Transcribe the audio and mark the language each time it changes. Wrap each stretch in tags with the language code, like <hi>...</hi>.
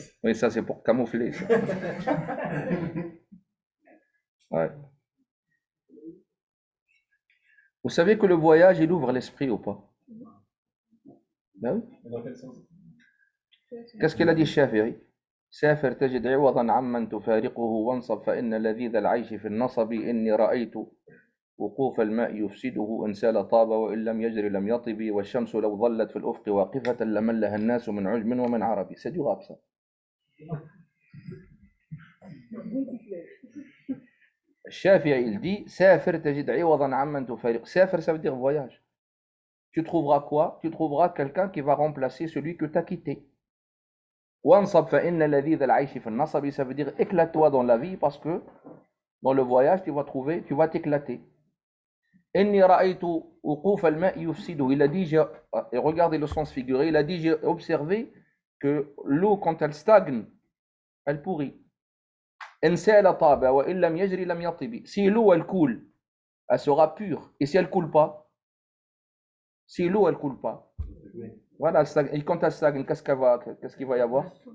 <fr>Oui, ça c'est pour camoufler. Ça. Ouais. Vous savez que le voyage, il ouvre l'esprit ou pas? Ben oui. Dans quel sens? Qu'est-ce qu'il a dit Shafi'i?</fr> <ar>سافر تجد عوضا عمن تفارقه وانصب فإن لذيذ العيش في النصب إني رأيت وقوف الماء يفسده إن سال طاب وإن لم يجري لم يطب والشمس لو ظلت في الأفق واقفة لملها الناس من عجم ومن عربي.</ar> <fr>C'est du rap ça.</fr> <ar>Shafi'i</ar> <fr>il dit</fr> <ar>سافر تجد عوضا عمن تفارق.</ar> <fr>سافر ça veut dire voyage. Tu trouveras quoi? Tu trouveras quelqu'un qui va remplacer celui que tu as quitté.</fr> <ar>وانصب فإن لذيذ العيش في النصب,</ar> <fr>ça veut dire éclate-toi dans la vie parce que dans le voyage tu vas t'éclater.</fr> <ar>إني رأيت وقوف الماء يفسده.</ar> <fr>Il a dit, et regardez le sens figuré, il a dit, j'ai observé que l'eau quand elle stagne, elle pourrit.</fr> <ar>إن سال طاب وإن لم يجري لم يطب.</ar> <fr>Si l'eau elle coule, elle sera pure. Et si elle coule pas, si l'eau elle coule pas, voilà, et quand elle stagne, qu'est-ce qu'il va y avoir?</fr>